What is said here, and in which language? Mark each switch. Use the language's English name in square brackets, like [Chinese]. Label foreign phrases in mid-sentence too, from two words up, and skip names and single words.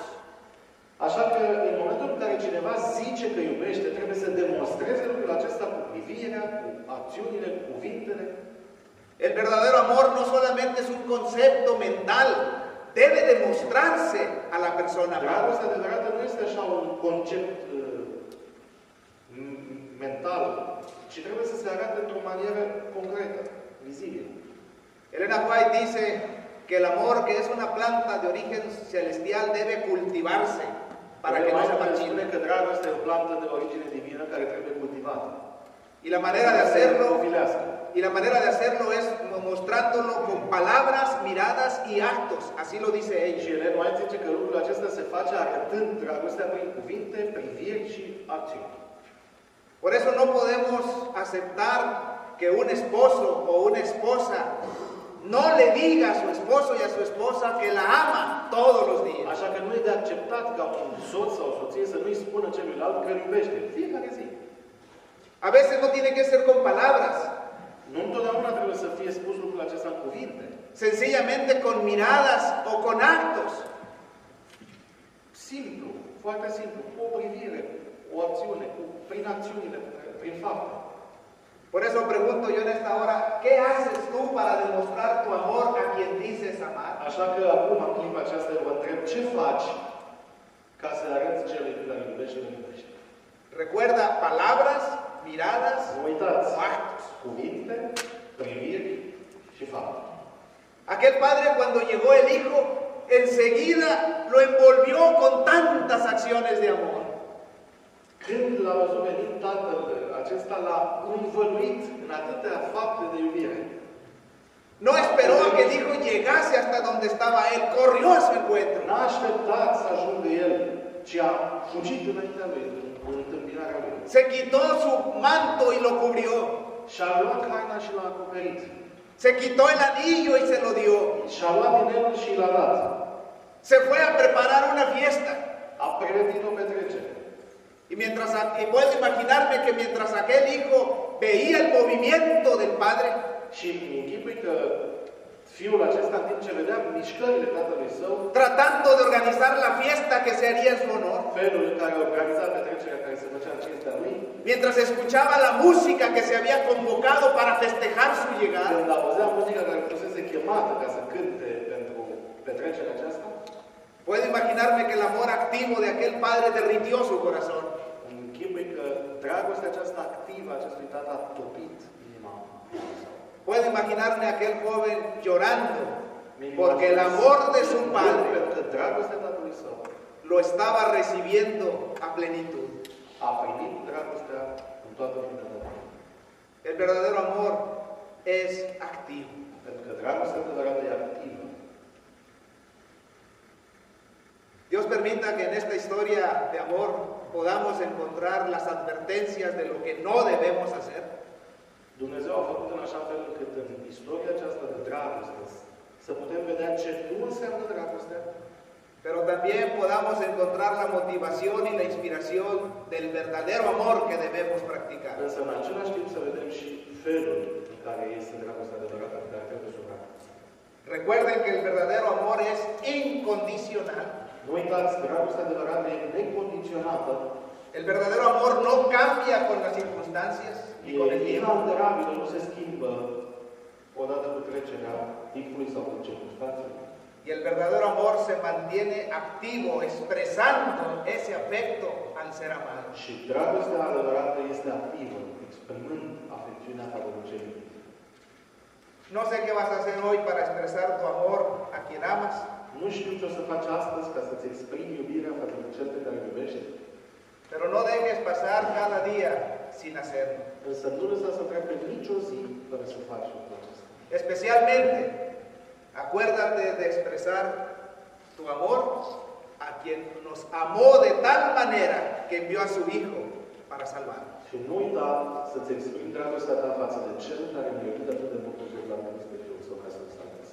[Romanian] Așa că în momentul în care cineva zice că iubește, trebuie să demonstreze lucrul acesta cu privirea, cu acțiunile, cu cuvintele. [Spanish] El verdadero amor no solamente es un concepto mental, debe demostrarse a la persona. [Romanian] Dragostea adevărată nu este așa un concept mental, ci trebuie să se arate într-o manieră concretă, vizibilă. [Spanish] Elena White dice que el amor, que es una planta de origen celestial, debe cultivarse para que no se marchite. [Romanian] Că dragostea e o plantă de origine divină care trebuie cultivată. [Spanish] Y la manera de hacerlo es mostrándolo con palabras, miradas y actos. Así lo dice ella. [Romanian] Și Elena White zice că lucrul acesta se face arătând dragostea prin cuvinte, priviri și acțiuni. [Spanish] Por eso no podemos aceptar que un esposo o una esposa no le diga a su esposo y a su esposa que la ama todos los días. [Romanian] Așa că nu e de acceptat ca un soț sau o soție să nu-i spună celuilalt că îl iubește fiecare zi. [Spanish] A veces no tiene que ser con palabras. [Romanian] Nu întotdeauna trebuie să fie spus lucrul acesta în cuvinte. [Spanish] Sencillamente con miradas o con actos. [Romanian] Simplu, foarte simplu, cu o privire, o acțiune, prin acțiunile, prin fapte. [Spanish] Por eso pregunto yo en esta hora, ¿qué haces tú para demostrar tu amor a quien dices amar? [Romanian] Așa că acum, în clipa aceasta, vă întreb, ce faci ca să arăți celui pe care îl iubești și îl iubești? [Spanish] Recuerda palabras, miradas [Romanian] Nu uitați [Spanish] o actos. [Romanian] cuvinte, priviri și fapte. [Spanish] Aquel padre cuando llegó el hijo, enseguida lo envolvió con tantas acciones de amor. [Romanian] Când l-a văzut venit tatăl, acesta l-a învăluit în atâtea fapte de iubire. [Spanish] No esperó a que el hijo llegase hasta donde estaba él, corrió a su encuentro. [Romanian] N-a așteptat să ajungă el, ci a fugit înaintea lui, în întâmpinarea lui. [Spanish] Se quitó su manto y lo cubrió. [Romanian] Și-a luat haina și l-a acoperit. [Spanish] Se quitó el anillo y se lo dio. [Romanian] Și-a luat inelul și l-a dat. [Spanish] Se fue a preparar una fiesta. [Romanian] A pregătit o petrecere. [Spanish] Y puedo imaginarme que mientras aquel hijo veía el movimiento del padre, [Romanian] Și închipui că fiul acesta, în timp ce vedea mișcările tatălui său, [Spanish] tratando de organizar la fiesta que se haría en su honor, [Romanian] felul în care organiza petrecerea care se făcea în cinstea lui, [Spanish] mientras escuchaba la música que se había convocado para festejar su llegada, [Romanian] când auzea muzica care fusese chemată ca să cânte pentru petrecerea aceasta, [Spanish] puedo imaginarme que el amor activo de aquel padre derritió su corazón. [Romanian] închipui că dragostea aceasta activă a acestui tată a topit inima. [Spanish] Puedo imaginarme a aquel joven llorando porque el amor de su padre [Romanian] Pentru că dragostea tatălui său [Spanish] lo estaba recibiendo a plenitud. [Romanian] a primit dragostea în toată plinătatea. [Spanish] El verdadero amor es activo. [Romanian] Pentru că dragostea adevărată e activă. [Spanish] Dios permita que en esta historia de amor podamos encontrar las advertencias de lo que no debemos hacer. [Romanian] Dumnezeu a făcut în așa fel încât în istoria aceasta de dragoste să putem vedea ce nu înseamnă dragostea, [Spanish] Pero también podamos encontrar la motivación y la inspiración del verdadero amor que debemos practicar. [Romanian] însă în același timp să vedem și felul în care este dragostea adevărată pe care trebuie să o practicăm. [Spanish] Recuerden que el verdadero amor es incondicional. [Romanian] Nu uitați, dragostea adevărată e necondiționată, [Spanish] El verdadero amor no cambia con las circunstancias y con el [Romanian] e [Spanish] tiempo. [Romanian] inalterabilă, nu se schimbă odată cu trecerea timpului sau cu circunstanțele. [Spanish] Y el verdadero amor se mantiene activo, expresando ese afecto al ser amado. [Romanian] Și dragostea adevărată este activă, exprimând afecțiunea față de cel iubit. [Spanish] No sé qué vas a hacer hoy para expresar tu amor a quien amas, [Romanian] Nu știu ce o să faci astăzi ca să-ți exprimi iubirea față de cel pe care îl iubești, [Spanish] pero no dejes pasar cada día sin hacerlo. [Romanian] însă nu lăsa să treacă nicio zi fără să faci lucrul acesta. [Spanish] Especialmente, acuérdate de expresar tu amor a quien nos amó de tal manera que envió a su Hijo para salvarnos. [Romanian] Și nu uita să-ți exprimi dragostea ta față de cel care ne-a iubit atât de mult încât l-a trimis pe Fiul Său ca să-l salveze.